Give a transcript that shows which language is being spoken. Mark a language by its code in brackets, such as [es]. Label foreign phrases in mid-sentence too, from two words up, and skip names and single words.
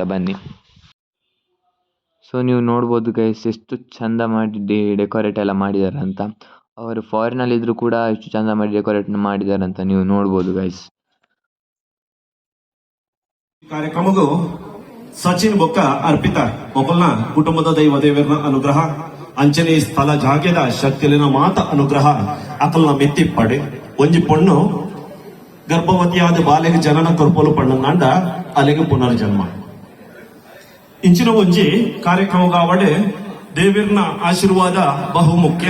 [kn] ಬನ್ನಿ. ಸೊ ನೀವು ನೋಡ್ಬೋದು ಗೈಸ್ ಎಷ್ಟು ಚಂದ ಮಾಡಿ ಡೆಕೋರೇಟ್ ಎಲ್ಲ ಮಾಡಿದ್ದಾರೆ ಅಂತ. ಅವರು ಫಾರಿನಲ್ಲಿದ್ದರೂ ಕೂಡ ಎಷ್ಟು ಚಂದ ಮಾಡಿ ಡೆಕೋರೇಟ್ ಮಾಡಿದ್ದಾರೆ ಅಂತ ನೀವು ನೋಡ್ಬೋದು ಗೈಸ್. [tcy] ಕಾರ್ಯಕ್ರಮಗೂ ಸಚಿನ್ ಬೊಕ್ಕ ಅರ್ಪಿತ ಒಬ್ಬನ ಕುಟುಂಬದ ದೇವರ ಅನುಗ್ರಹ, ಅಂಚನೆ ಸ್ಥಳ ಜಾಗ್ಯದ ಶಕ್ತಿಯಲ್ಲಿನ ಮಾತ ಅನುಗ್ರಹ ಅಕಲ್ನ ಮೆತ್ತಿ ಪಡೆ ಒಂಜಿ ಪೊಣ್ಣು ಗರ್ಭವತಿಯಾದ ಬಾಲೆಗೆ ಜನನ ಕೊರ್ಪಲು ಪಣ್ಣಂಡ ಅಲೆಗೆ ಪುನರ್ಜನ್ಮ ಇಂಚಿನ ಒಂಜಿ ಕಾರ್ಯಕ್ರಮ ಕಾವಡೆ ದೇವಿರ್ನ ಆಶೀರ್ವಾದ ಬಹು ಮುಖ್ಯ.